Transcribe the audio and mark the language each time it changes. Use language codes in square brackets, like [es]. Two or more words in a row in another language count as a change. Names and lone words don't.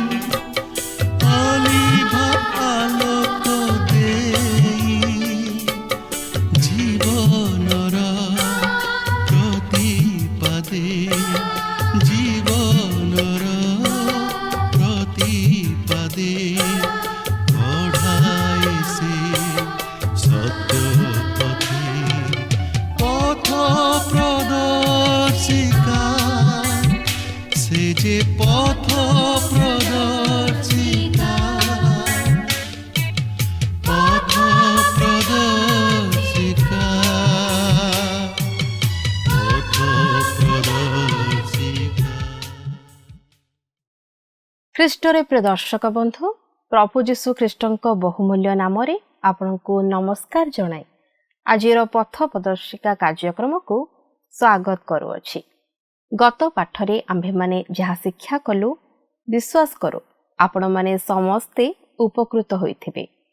[or] ଅଲିଭ ଆଲୋକ ଦେଇ ଜୀବନର ପ୍ରତିପାଦେ ଜୀବନର ପ୍ରତିପାଦେ ପଢ଼ାଏ ସେ ସତ୍ୟ ପଥେ পথ ପ୍ରଦର୍ଶିକା ସେ ଯେ ପଥ ପ୍ରଦର୍ଶିକା ପଥ ପ୍ରଦର୍ଶିକା ପଥ ପ୍ରଦର୍ଶିକା। ଖ୍ରୀଷ୍ଟରେ ପ୍ରିୟ ଦର୍ଶକ ବନ୍ଧୁ, ପ୍ରଭୁ ଯୀଶୁ ଖ୍ରୀଷ୍ଟଙ୍କ ବହୁମୂଲ୍ୟ ନାମରେ ଆପଣଙ୍କୁ ନମସ୍କାର ଜଣାଇ ଆଜିର ପଥ ପ୍ରଦର୍ଶିକା କାର୍ଯ୍ୟକ୍ରମକୁ ସ୍ୱାଗତ କରୁଅଛି। ଗତ ପାଠରେ ଆମ୍ଭେମାନେ ଯାହା ଶିକ୍ଷା କଲୁ, ବିଶ୍ୱାସ କରୁ ଆପଣମାନେ ସମସ୍ତେ ଉପକୃତ ହୋଇଥିବେ।